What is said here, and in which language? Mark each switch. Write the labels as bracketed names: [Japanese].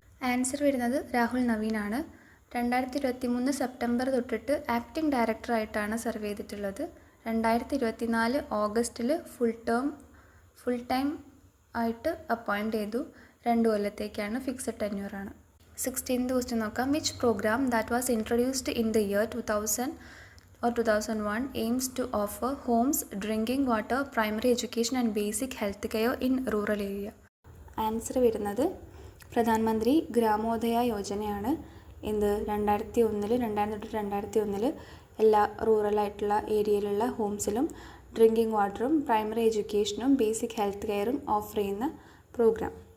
[Malayalam] Answer വരുന്നത് Rahul നവീനാണ്. 2023 September തൊട്ടിട്ട് acting ഡയറക്ടറായിട്ടാണ് serve ചെയ്തിട്ടുള്ളത്. 2024 ഓഗസ്റ്റിൽ ഫുൾ ടൈം ആയിട്ട് അപ്പോയിൻറ്റ് ചെയ്തു. 2 കൊല്ലത്തേക്കാണ്, ഫിക്സഡ് ടെന്യൂറാണ്. 16th ക്വസ്റ്റ്യൻ നോക്കാം. [English] Which program that was introduced in the year 2000 or 2001 aims to offer homes, drinking water, primary education and basic health care in rural area? [Malayalam] Answer വരുന്നത് പ്രധാനമന്ത്രി ഗ്രാമോദയ യോജനയാണ്. എന്ത് 2001 എല്ലാ റൂറലായിട്ടുള്ള ഏരിയയിലുള്ള ഹോംസിലും drinking വാട്ടറും primary എഡ്യൂക്കേഷനും basic health കെയറും offer ചെയ്യുന്ന programme.